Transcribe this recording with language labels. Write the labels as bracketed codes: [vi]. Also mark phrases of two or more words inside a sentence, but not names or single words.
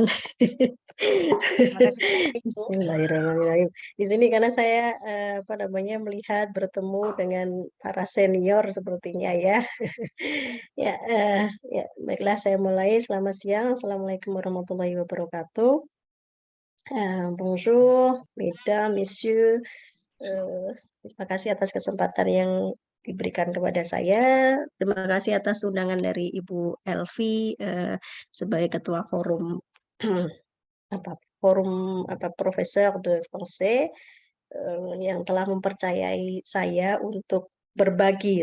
[id] Terima kasih, Ibu. Bismillahirrahmanirrahim. Di sini karena saya melihat bertemu dengan para senior sepertinya ya. Ya, ya, baiklah saya mulai. Selamat siang. [ar] السلام عليكم ورحمة الله وبركاته. [fr] Bonjour, mesdames, messieurs. [id] Terima kasih atas kesempatan yang diberikan kepada saya. Terima kasih atas undangan dari Ibu Elvi sebagai ketua forum Profesor de Français yang telah mempercayai saya untuk berbagi.